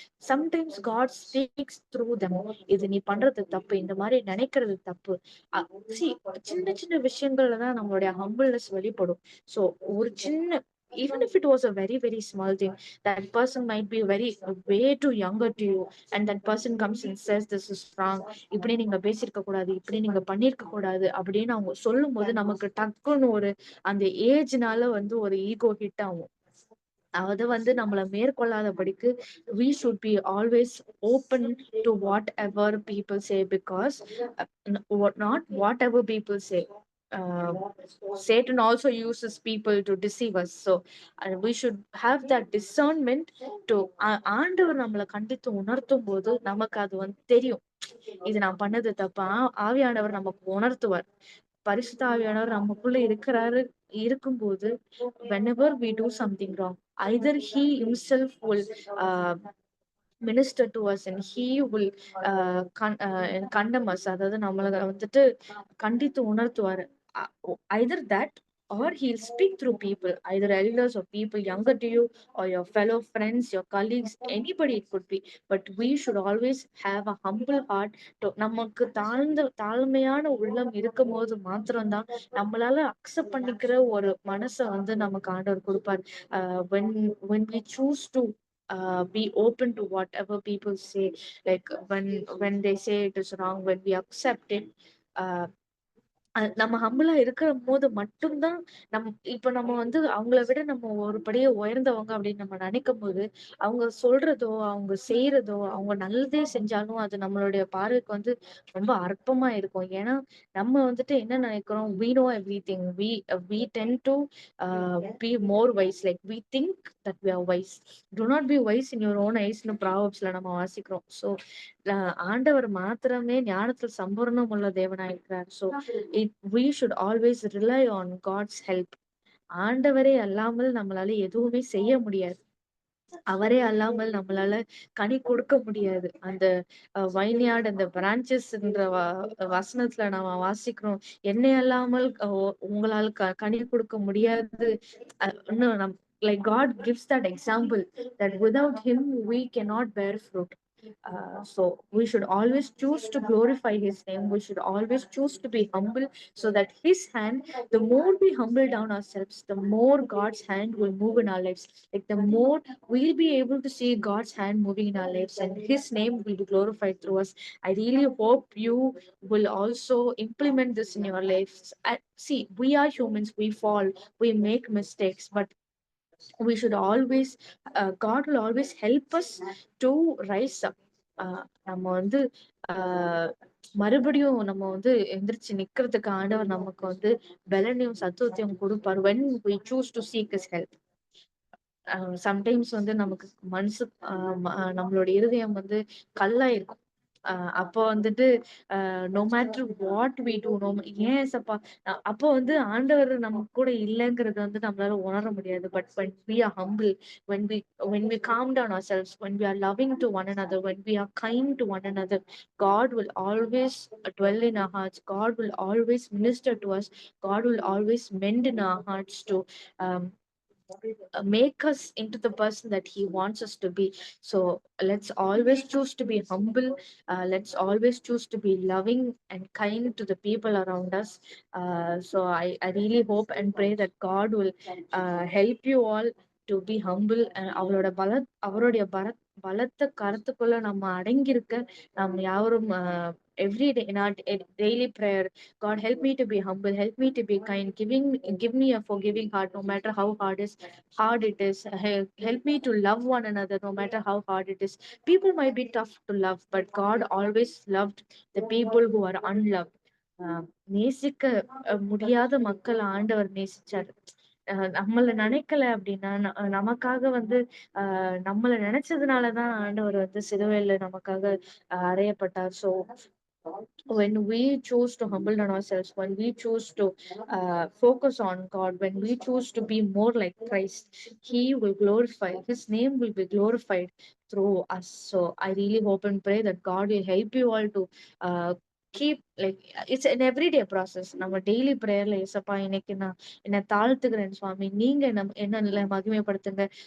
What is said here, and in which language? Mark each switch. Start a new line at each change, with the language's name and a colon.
English: Sometimes God speaks through them.
Tamil: இது நீ பண்றது தப்பு, இந்த மாதிரி நினைக்கிறது தப்பு. அ see, சின்ன சின்ன விஷயங்கள்ல தான் நம்மளுடைய ஹம்பிள்னஸ் வெளிப்படும். சோ ஒரு சின்ன,
English: even if it was a very very small thing, that person might be very way too younger to you, and that person comes and says this is wrong,
Tamil: இப்படி நீங்க பேசியிருக்க கூடாது, இப்படி நீங்க பண்ணியிருக்க கூடாது அப்படின்னு அவங்க சொல்லும் போது நமக்கு டக்குன்னு ஒரு அந்த ஏஜ்னால வந்து ஒரு ஈகோ ஹிட் ஆகும். அது வந்து நம்மள மேற்கொள்ளாதபடிக்கு
English: we should be always open to whatever people say, because not whatever people say. uh, Satan also uses people to deceive us.
Tamil: So we should have that discernment to ஆண்டவர் நம்மளை கண்டித்து உணர்த்தும் போது நமக்கு அது வந்து தெரியும், இது நான் பண்ணது தப்பா. ஆவியானவர் நமக்கு உணர்த்துவார். பரிசுத்த ஆவியானவர் நமக்குள்ள இருக்கும்போது,
English: whenever we do something wrong, either he himself will uh, minister to us, and he will condemn us.
Tamil: அதாவது நம்மள வந்துட்டு கண்டித்து உணர்த்துவாரு.
English: Either that, or he'll speak through people, either elders or people younger to you, or your fellow friends, your colleagues, anybody it could be. But we should always have a humble heart to
Tamil: நமக்கு தாழ்மையான உள்ளம் இருக்கும் போது மாத்திரம்தான் நம்மளால accept பண்ணிக்கிற ஒரு மனசை வந்து நமக்கு ஆண்டவர் கொடுப்பார்.
English: when we choose to be open to whatever people say, like when they say it is wrong, when we accept it,
Tamil: uh, நம்ம ஹம்பிளா இருக்கிற போது மட்டும்தான் இப்ப நம்ம வந்து அவங்கள விட நம்ம ஒரு படியே உயர்ந்தவங்க அப்படின்னு நம்ம நினைக்கும் போது, அவங்க சொல்றதோ அவங்க செய்யறதோ, அவங்க நல்லதே செஞ்சாலும் அது நம்மளுடைய பார்வைக்கு வந்து ரொம்ப அற்பமா இருக்கும். ஏன்னா நம்ம வந்துட்டு என்ன நினைக்கிறோம்,
English: we know everything, we tend to be more wise, like we think that we are wise. Do not be wise in your own eyes
Tamil: ன்னு ப்ராவர்ப்ஸ்ல நம்ம வாசிக்கிறோம். சோ ஆண்டவர் மாத்திரமே ஞானத்தில் சம்பூர்ணம் உள்ள தேவனாயிருக்கிறார்.
English: So we should always rely on God's help.
Tamil: ஆண்டவரே அல்லாமல் நம்மளால எதுவுமே செய்ய முடியாது. அவரே அல்லாமல் நம்மளால கனி கொடுக்க முடியாது. அந்த வைன்யார்ட் அந்த பிரான்ச்சஸ்ன்ற வசனத்துல நாம வாசிக்கிறோம், என்னை அல்லாமல் உங்களால கனி கொடுக்க முடியாது.
English: இன்னும் like God gives that example that without him we cannot bear fruit. So we should always choose to glorify his name. We should always choose to be humble, so that his hand, the more we humble down ourselves, the more God's hand will move in our lives. Like the more we'll be able to see God's hand moving in our lives, and his name will be glorified through us. I really hope you will also implement this in your lives. See, we are humans, we fall, we make mistakes, but we should always God will always help us to rise up.
Tamil: நம்ம வந்து மறுபடியும் நம்ம வந்து எந்திரிச்சு நிக்கிறதுக்கு ஆண்டவர் நமக்கு வந்து பலனையும் சத்துவத்தையும் கொடுப்பார்,
English: when we choose to seek his help.
Tamil: Sometimes வந்து நமக்கு மனசு நம்மளோட இருதயம் வந்து கல்லா இருக்கும். அப்போ வந்துட்டு
English: no matter what we do,
Tamil: ஏன் சப்பா அப்போ வந்து ஆண்டவர் நம்ம கூட இல்லைங்கிறது வந்து நம்மளால உணர முடியாது.
English: But when we are humble, when we when we calm down ourselves, when we are loving to one another, when we are kind to one another, God will always dwell in our hearts. God will always minister to us. God will always mend in our hearts to um, make us into the person that he wants us to be. So let's always choose to be humble. Let's always choose to be loving and kind to the people around us. So I really hope and pray that God will help you all to be humble.
Tamil: அவருடைய பலத்த கருத்துக்குள்ள நம்ம அடங்கியிருக்க நாம் யாவரும்
English: every day in our daily prayer, God help me to be humble, help me to be kind, give me a forgiving heart, no matter how hard it is. Help me to love one another, no matter how hard it is. People might be tough to love, but God always loved the people who are unloved.
Tamil: நேசிக்க முடியாத மக்கள் ஆண்டவர் நேசிச்சாரு. நம்மள நினைக்கல அப்படின்னா, நமக்காக வந்து நம்மள நினைச்சதுனாலதான் ஆண்டவர் வந்து சிலுவையில நமக்காக அறையப்பட்டார். So
English: when we choose to humble down ourselves, when we choose to focus on God, when we choose to be more like Christ, He will glorify, His name will be glorified through us. So I really hope and pray that God will help you all to keep like it's an everyday process.
Tamil: நம்ம daily பிரேயர்ல ஏசப்பா இன்னைக்கு நான் என்ன தாழ்த்துக்கிறேன் சுவாமி, நீங்க என்ன மகிமைப்படுத்துங்க.